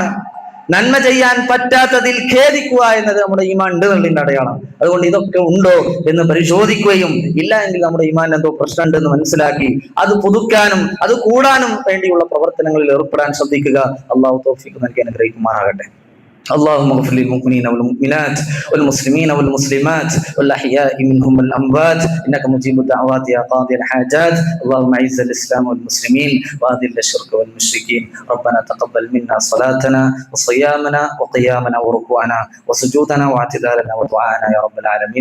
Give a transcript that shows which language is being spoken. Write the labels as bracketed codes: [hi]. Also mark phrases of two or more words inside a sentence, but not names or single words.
[ml] നന്മ ചെയ്യാൻ പറ്റാത്തതിൽ ഖേദിക്കുക എന്നത് നമ്മുടെ ഈമാൻ ഉണ്ട് എന്നുള്ളതിന്റെ അടയാളം. അതുകൊണ്ട് ഇതൊക്കെ ഉണ്ടോ എന്ന് പരിശോധിക്കുകയും, ഇല്ല എങ്കിൽ നമ്മുടെ ഈമാൻ എന്തോ പ്രശ്നമുണ്ടെന്ന് മനസ്സിലാക്കി അത് പുതുക്കാനും അത് കൂടാനും വേണ്ടിയുള്ള പ്രവർത്തനങ്ങളിൽ ഏർപ്പെടാൻ ശ്രദ്ധിക്കുക. അള്ളാഹു തൗഫീഖ് നൽകി അനുഗ്രഹിക്കുമാറാകട്ടെ. [ar] اللهم اغفر للمؤمنين والمؤمنات والمسلمين والمسلمات والأحياء منهم والأموات إنك مجيب الدعوات يا قاضي الحاجات. اللهم أعز الإسلام والمسلمين وأذل الشرك والمشركين. ربنا تقبل منا صلاتنا وصيامنا وقيامنا وركوعنا وسجودنا واعتدالنا ودعاءنا يا رب العالمين.